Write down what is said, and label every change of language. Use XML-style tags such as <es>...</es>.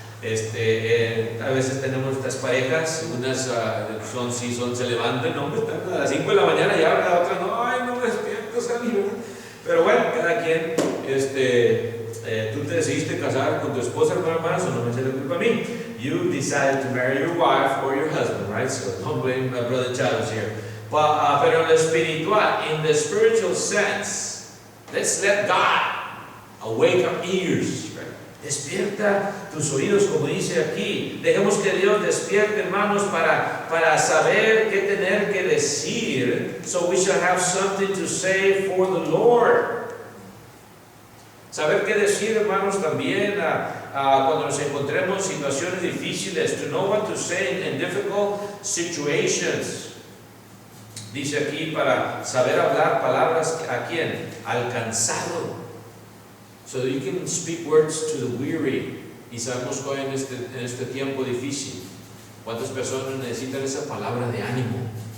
<es>A veces tenemos estas parejas, unas se levantan, no, están a las 5 de la mañana y hablan, la otra no, ay, no me despierto, salí. Pero bueno, cada quien, tú te decidiste casar con tu esposa, hermano, so no me eches la culpa a mí.</es> <en>You decided to marry your wife or your husband, right? So don't blame my brother Charles here. But,</en> <es>pero en lo espiritual,</es> <en>in the spiritual sense, let's let God awake our ears, right?</en> <es>Despierta tus oídos, como dice aquí. Dejemos que Dios despierte, hermanos, para saber qué tener que decir,</es> <en>so we shall have something to say for the Lord.</en> <es>Saber qué decir, hermanos, también cuando nos encontremos en situaciones difíciles,</es> <en>to know what to say in difficult situations.</en> <es>Dice aquí, para saber hablar palabras ¿a quién? Al cansado.</es> <en>So that you can speak words to the weary.</en> <es>Y sabemos que hoy en este tiempo difícil, ¿cuántas personas necesitan esa palabra de ánimo?</es>